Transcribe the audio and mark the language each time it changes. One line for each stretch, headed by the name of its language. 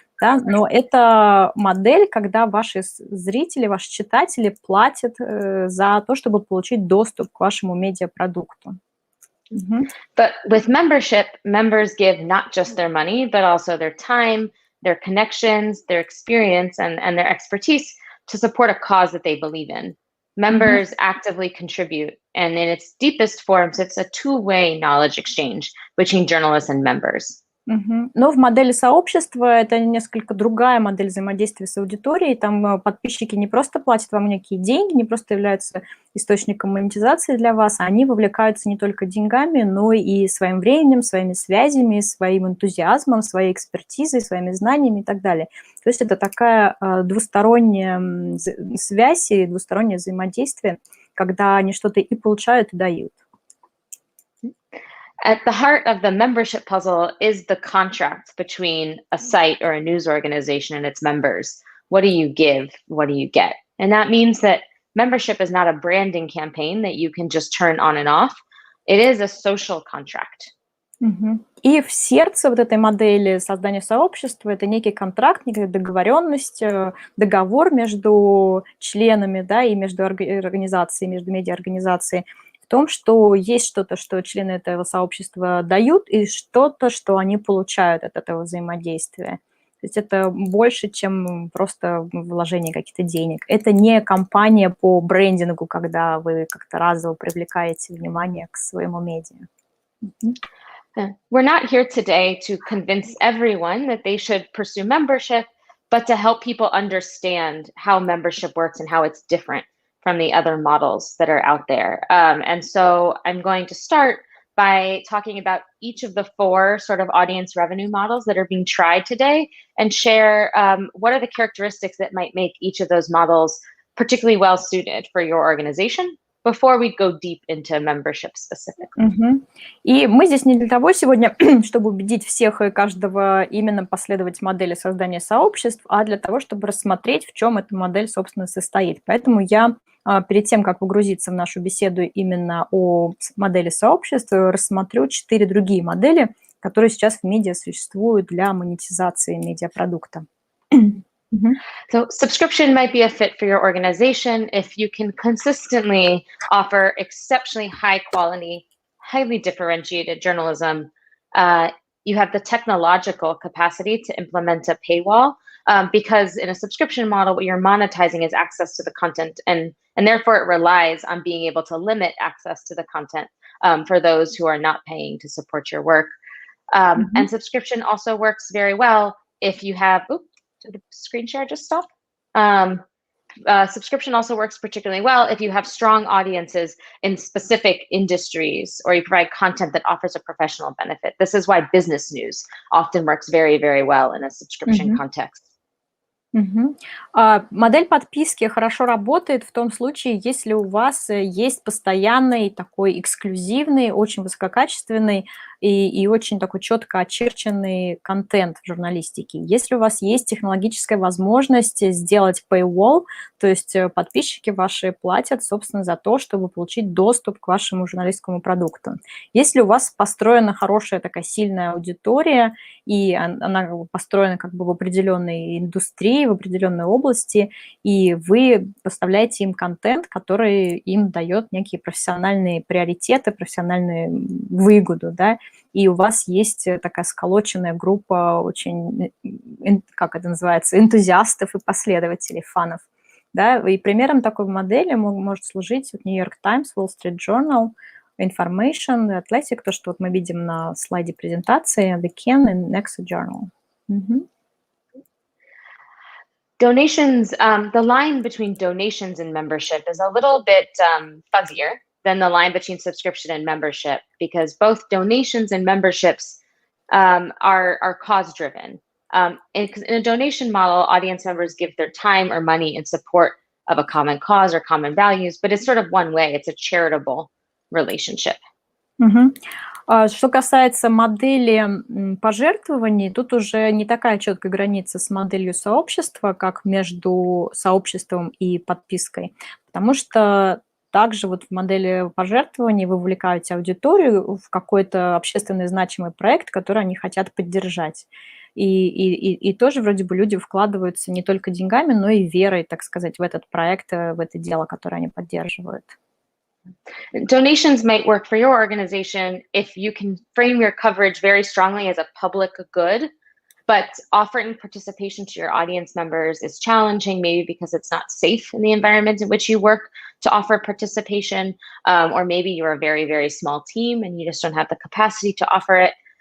Russian: да, но это модель, когда ваши зрители, ваши читатели платят за то, чтобы получить доступ к вашему медиапродукту.
English: But with membership, members give not just their money, but also their time, their connections, their experience, and their expertise to support a cause that they believe in. Members actively contribute, and in its deepest forms, it's a two-way knowledge exchange between journalists and members.
Russian: Но в модели сообщества это несколько другая модель взаимодействия с аудиторией. Там подписчики не просто платят вам некие деньги, не просто являются источником монетизации для вас, они вовлекаются не только деньгами, но и своим временем, своими связями, своим энтузиазмом, своей экспертизой, своими знаниями и так далее. То есть это такая двусторонняя связь и двустороннее взаимодействие, когда они что-то и получают, и дают.
English: At the heart of the membership puzzle is the contract between a site or a news organization and its members. What do you give? What do you get? And that means that membership is not a branding campaign that you can just turn on and off. It is a social contract.
Russian: И в сердце вот этой модели создания сообщества это некий контракт, некая договоренность, договор между членами, да, и между организацией, между медиаорганизацией, в том, что есть что-то, что члены этого сообщества дают, и что-то, что они получают от этого взаимодействия. То есть это больше, чем просто вложение каких-то денег. Это не кампания по брендингу, когда вы как-то разово привлекаете внимание к своему медиа.
English: We're not here today to convince everyone that they should pursue membership, but to help people understand how membership works and how it's different from the other models that are out there. And so I'm going to start by talking about each of the four sort of audience revenue models that are being tried today and share what are the characteristics that might make each of those models particularly well suited for your organization before we go deep into membership specifically.
Russian: И мы здесь не для того сегодня, чтобы убедить всех и каждого именно последовать модели создания сообществ, а для того, чтобы рассмотреть, в чем эта модель, собственно, состоит. Поэтому я перед тем, как погрузиться в нашу беседу именно о модели сообщества, рассмотрю 4 другие модели, которые сейчас в медиа существуют для монетизации медиапродукта.
English: So subscription might be a fit for your organization if you can consistently offer exceptionally high quality, highly differentiated journalism. You have the technological capacity to implement a paywall because in a subscription model, what you're monetizing is access to the content and therefore it relies on being able to limit access to the content for those who are not paying to support your work. And subscription also works very well if you have, did the screen share just stop? Subscription also works particularly well if you have strong audiences in specific industries or you provide content that offers a professional benefit. This is why business news often works very, very well in a subscription context.
Russian: Модель подписки хорошо работает в том случае, если у вас есть постоянный такой эксклюзивный, очень высококачественный и очень такой четко очерченный контент в журналистике. Если у вас есть технологическая возможность сделать paywall, то есть подписчики ваши платят, собственно, за то, чтобы получить доступ к вашему журналистскому продукту. Если у вас построена хорошая такая сильная аудитория, и она построена как бы в определенной индустрии, в определенной области, и вы поставляете им контент, который им дает некие профессиональные приоритеты, профессиональную выгоду, да, и у вас есть такая сколоченная группа очень, как это называется, энтузиастов и последователей, фанов, да, и примером такой модели может служить New York Times, Wall Street Journal, Information, Athletic, то, что вот мы видим на слайде презентации, The Ken и Next Journal.
English: Donations, the line between donations and membership is a little bit fuzzier than the line between subscription and membership because both donations and memberships are cause-driven. In a donation model, audience members give their time or money in support of a common cause or common values, but it's sort of one way. It's a charitable relationship.
Russian: Что касается модели пожертвований, тут уже не такая четкая граница с моделью сообщества, как между сообществом и подпиской, потому что также вот в модели пожертвований вы вовлекаете аудиторию в какой-то общественно значимый проект, который они хотят поддержать. и тоже вроде бы люди вкладываются не только деньгами, но и верой, так сказать, в этот проект, в это дело, которое они поддерживают.
English: Donations might work for your organization if you can frame your coverage very strongly as a public good, but offering participation to your audience members is challenging, maybe because it's not safe in the environment in which you work to offer participation, or maybe you're a very, very small team and you just don't have the capacity to offer it.